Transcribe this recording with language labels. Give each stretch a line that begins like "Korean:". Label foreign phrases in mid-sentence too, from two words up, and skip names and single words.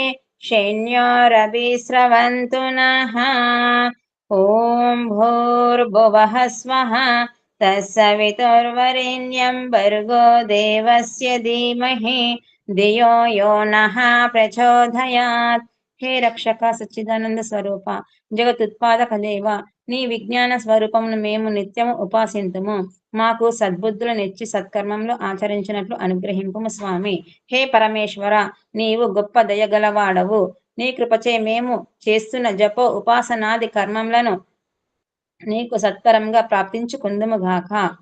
Sanskrit: शन्योरभिस्रवन्तु नः ॐ भूर्भुवः स्वः तत्सवितुर्वरेण्यं भर्गो देवस्य धीमहि धियो यो नः प्रचोदयात् हे
Telugu: రక్షక సచ్చిదానంద స్వరూప జగతుత్పాదక దేవ నీ విజ్ఞాన స్వరూపమును మేము నిత్యము ఉపాసింతుము మాకు సద్బుద్ధులు నెచ్చి సత్కర్మంలో ఆచరించినట్లు అనుగ్రహింపుము స్వామి హే పరమేశ్వర నీవు గొప్ప దయగలవాడవు నీ కృపచే మేము చేస్తున్న జపో ఉపాసనాది కర్మములను నీకు సత్కరంగా ప్రాప్తించుకుందుముగాక